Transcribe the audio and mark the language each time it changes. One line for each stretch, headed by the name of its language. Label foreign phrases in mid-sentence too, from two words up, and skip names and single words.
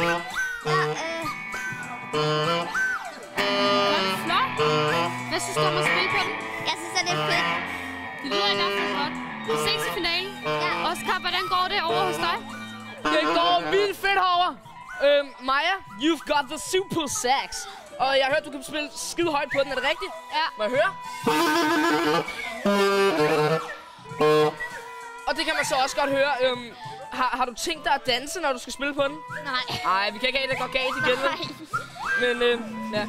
Danish: Flot. Hvad synes du om at spille på den? Jeg synes, at det er fedt. Det lyder i hvert fald godt. Vi ses i finalen. Ja. Oscar, hvordan går det over hos dig? Det går vildt fedt herovre. Maja,
English: you've got the super sax.
Danish: Og jeg har hørt, du kan spille skide højt på den. Er det rigtigt? Ja. Må jeg høre? Og det kan man så også godt høre. Har du tænkt dig at danse, når du skal spille på den? Nej. Nej, vi kan ikke have det, der går galt igen. Nej. Men ja.